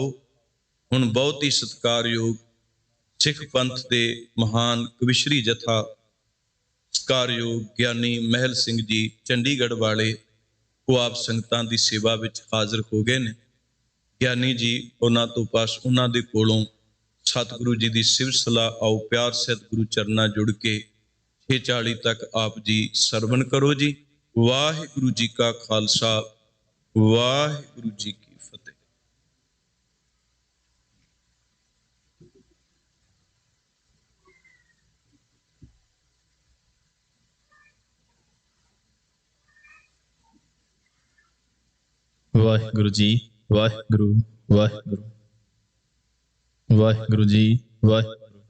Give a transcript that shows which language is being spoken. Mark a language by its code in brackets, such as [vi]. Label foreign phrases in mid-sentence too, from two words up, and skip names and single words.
[pa] ਹੁਣ ਬਹੁਤ ਹੀ ਸਤਿਕਾਰਯੋਗ ਸਿੱਖ ਪੰਥ ਦੇ ਮਹਾਨ ਕਵੀਸ਼ਰੀ ਜਥਾ ਸਤਿਕਾਰਯੋਗ ਗਿਆਨੀ ਮਹਿਲ ਸਿੰਘ ਜੀ ਚੰਡੀਗੜ੍ਹ ਵਾਲੇ, ਵੋ ਆਪ ਸੰਗਤਾਂ ਦੀ ਸੇਵਾ ਵਿੱਚ ਹਾਜ਼ਰ ਹੋ ਗਏ ਨੇ। ਗਿਆਨੀ ਜੀ ਉਨ੍ਹਾਂ ਤੋਂ ਪਾਸ ਉਨ੍ਹਾਂ ਦੇ ਕੋਲੋਂ ਸਤਿਗੁਰੂ ਜੀ ਦੀ ਸਿਵ ਸਲਾਹ ਆਓ ਪਿਆਰ ਸਹਿਤ ਗੁਰੂ ਚਰਨਾਂ ਜੁੜ ਕੇ 6:40 ਤੱਕ ਆਪ ਜੀ ਸਰਵਣ ਕਰੋ ਜੀ। ਵਾਹਿਗੁਰੂ ਜੀ ਕਾ ਖ਼ਾਲਸਾ, ਵਾਹਿਗੁਰੂ ਜੀ ਕੀ ਫ਼ਤਿਹ। ਵਾਹਿਗੁਰੂ ਜੀ ਵਾਹਿਗੁਰੂ ਵਾਹਿਗੁਰੂ ਵਾਹਿਗੁਰੂ ਜੀ ਵਾਹਿਗੁਰੂ